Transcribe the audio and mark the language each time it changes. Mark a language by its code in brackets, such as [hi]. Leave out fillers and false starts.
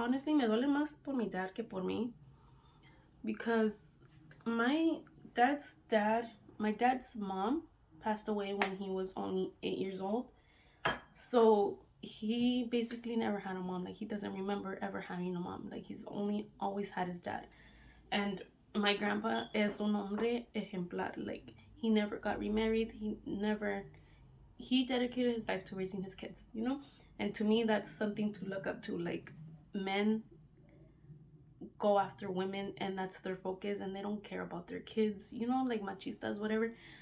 [en] Honestly, [es] me duele más por mi dad que por mí, [en] because my dad's mom passed away when he was only 8 years old. So he basically never had a mom. Like, he doesn't remember ever having a mom. Like, he's always had his dad. And my grandpa [es] es un hombre ejemplar. [en] Like, he never got remarried. He dedicated his life to raising his kids, you know? And to me, that's something to look up to. Like, men go after women, and that's their focus, and they don't care about their kids, you know, like machistas, whatever.